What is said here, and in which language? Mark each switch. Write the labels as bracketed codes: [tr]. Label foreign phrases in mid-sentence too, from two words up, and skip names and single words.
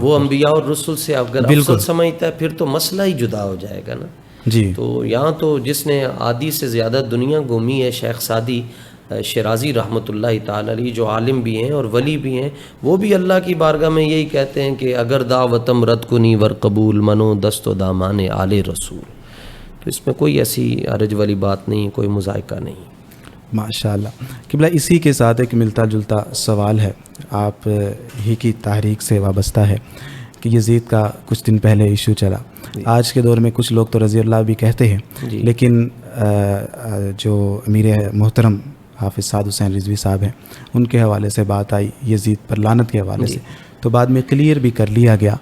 [ur] وہ انبیاء اور رسل سے اگر افضل سمجھتا ہے پھر تو مسئلہ ہی جدا ہو جائے گا نا جی۔ تو یہاں تو جس نے آدھی سے زیادہ دنیا گھومی ہے، شیخ سعدی شیرازی [ar] رحمۃ اللہ تعالی علیہ، [ur] جو عالم بھی ہیں اور ولی بھی ہیں، وہ بھی اللہ کی بارگاہ میں یہی کہتے ہیں کہ [fa] اگر دعوتم رد کنی ور قبول منو دست و دامان آل رسول۔ [ur] تو اس میں کوئی ایسی حرج والی بات نہیں، کوئی مذائقہ نہیں۔ [ar] ماشاء اللہ۔ [ur] قبلہ اسی کے ساتھ ایک ملتا جلتا سوال ہے، آپ ہی کی تحریک سے وابستہ ہے کہ یزید کا کچھ دن پہلے ایشو چلا۔ آج کے دور میں کچھ لوگ تو [ar] رضی اللہ [ur] بھی کہتے ہیں، لیکن جو امیر محترم حافظ سعد حسین رضوی صاحب ہیں ان کے حوالے سے بات آئی یزید پر لعنت کے حوالے سے، تو بعد میں کلیئر بھی کر لیا گیا۔